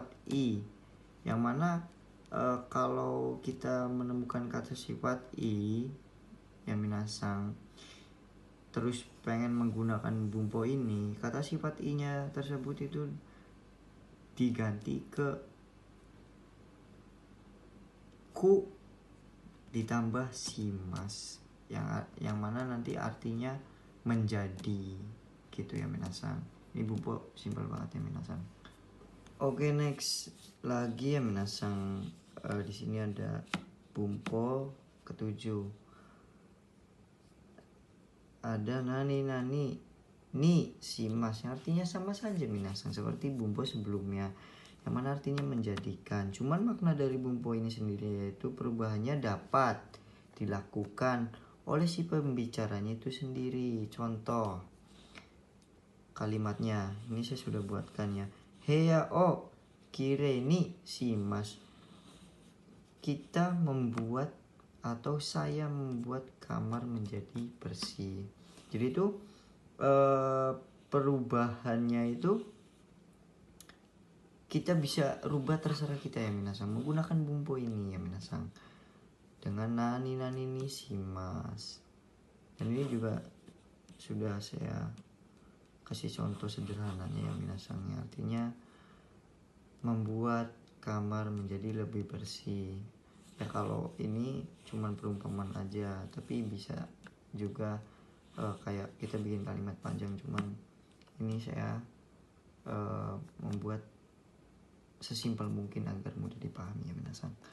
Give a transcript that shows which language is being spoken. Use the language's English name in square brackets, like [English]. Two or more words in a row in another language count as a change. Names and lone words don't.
[Indonesian] i, yang mana kalau kita menemukan kata sifat i ya minasang terus pengen menggunakan bumpo ini, kata sifat i nya tersebut itu diganti ke ku ditambah shimas, yang mana nanti artinya menjadi gitu ya minasang. Ini bumpo simpel banget ya minasang. Oke, next lagi ya minasang. Di sini ada bumpo ke-7. [Japanese] Ada 何々にします, [Indonesian] yang artinya sama saja minasang seperti bumpo sebelumnya, yang mana artinya menjadikan. Cuman makna dari bumpo ini sendiri yaitu perubahannya dapat dilakukan oleh si pembicaranya itu sendiri. Contoh kalimatnya ini saya sudah buatkan ya. [Japanese] 部屋をきれいにします, [Indonesian] kita membuat atau saya membuat kamar menjadi bersih. Jadi itu perubahannya itu kita bisa rubah terserah kita ya minasang, menggunakan bumpo ini ya minasang, dengan [Japanese] 何々にします. [Indonesian] Dan ini juga sudah saya kasih contoh sederhananya ya minasang, artinya membuat kamar menjadi lebih bersih. Ya kalau ini cuman perumpamaan aja, tapi bisa juga kayak kita bikin kalimat panjang, cuman ini saya membuat sesimpel mungkin agar mudah dipahami ya minasang.